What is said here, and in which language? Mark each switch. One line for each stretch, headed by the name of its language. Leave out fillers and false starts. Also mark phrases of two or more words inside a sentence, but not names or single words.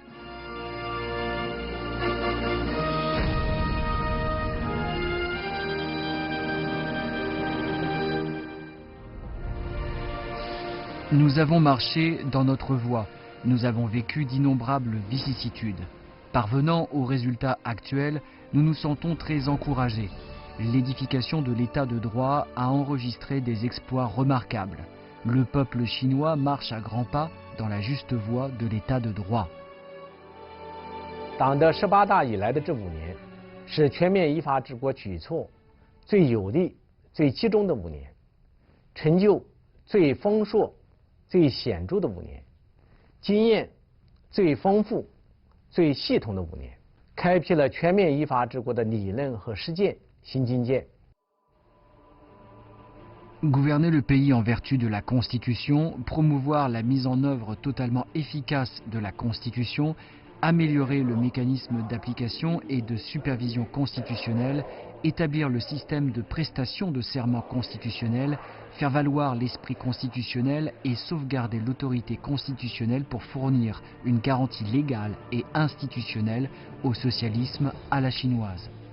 French: Nous avons marché dans notre voie, nous avons vécu d'innombrables vicissitudes. Parvenant au résultat actuel, nous nous sentons très encouragés. L'édification de l'état de droit a enregistré des exploits remarquables. Le peuple chinois marche à grands pas dans la juste voie de l'état de droit.
Chinese: 党的18大以来的这5年，是全面依法治国举措最有力、最集中的5年，成就最丰硕、最显著的5年，经验最丰富、最系统的5年，开辟了全面依法治国的理论和实践新境界。
French: Gouverner le pays en vertu de la Constitution, promouvoir la mise en œuvre totalement efficace de la Constitution, améliorer le mécanisme d'application et de supervision constitutionnelle, établir le système de prestation de serment constitutionnel, faire valoir l'esprit constitutionnel et sauvegarder l'autorité constitutionnelle pour fournir une garantie légale et institutionnelle au socialisme à la chinoise.